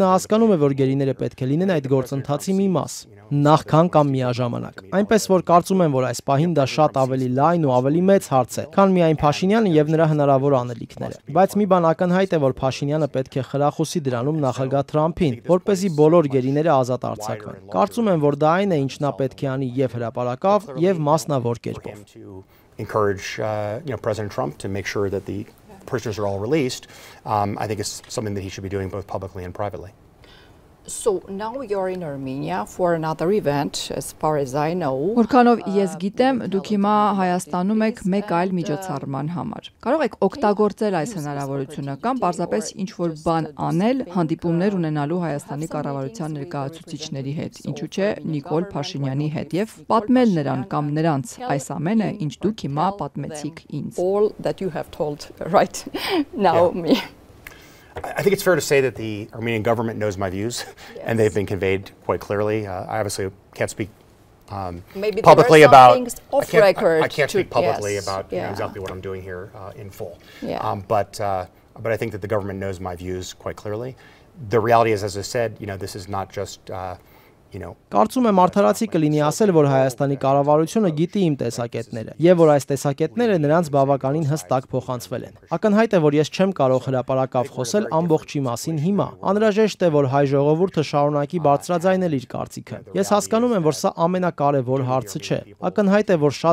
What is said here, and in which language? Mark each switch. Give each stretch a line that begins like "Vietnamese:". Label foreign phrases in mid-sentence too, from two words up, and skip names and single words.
Armenian: հասկանում է, որ գերիները պետք է լինեն այդ գործընթացի մի մաս, նախքան կամ միաժամանակ։ Այնպես որ կարծում եմ, որ այս պահին դա շատ ավելի լայն ու ավելի մեծ հարց է, քան միայն Փաշինյանը եւ նրա հնարավոր անելիքները։ Բայց մի բան ակնհայտ է, որ Փաշինյանը պետք է խրախուսի դրանում նախագահ Թրամփին, որպեսզի բոլոր գերիները ազատ արձակվեն։ Կարծում եմ, որ դա այն է, ինչ նա պետք է անի եւ հրապարակավ, եւ մասնավոր կերպով։
English: Encourage President Trump to make sure that the prisoners are all released. I think it's something that he should be doing both publicly and privately. So now you're in Armenia for another event, as far as I know.
Armenian: Որքանով ես գիտեմ, դուք հիմա Հայաստանում եք մեկ այլ միջոցառման համար։ Կարող եք օգտագործել այս հնարավորությունը կամ պարզապես ինչ-որ բան անել, հանդիպումներ ունենալու Հայաստանի կառավարության ներկայացուցիչների հետ, ինչու՞ չէ Նիկոլ Փաշինյանի հետ եւ պատմել նրան կամ նրանց այս ամենը, ինչ դուք հիմա պատմեցիք ինձ։
English: All that you have told right now me. I think it's fair to say that the Armenian government knows my views, and they've been conveyed quite clearly. I obviously can't speak publicly about. I can't speak publicly about exactly what I'm doing here in full. But I think that the government knows my views quite clearly. The reality is, as I said, this is not just.
Armenian: Կարծում եմ արդարացի կլինի ասել, որ Հայաստանի կառավարությունը գիտի իմ տեսակետները եւ որ այս տեսակետները նրանց բավականին հստակ փոխանցվել են։ Ակնհայտ է, որ ես չեմ կարող հրապարակավ խոսել ամբողջի մասին հիմա։ Անհրաժեշտ է, որ հայ ժողովուրդը շարունակի բարձրաձայնել իր կարծիքը։ Ես հասկանում եմ, որ սա ամենակարևոր հարցը չէ։ Ակնհայտ է, որ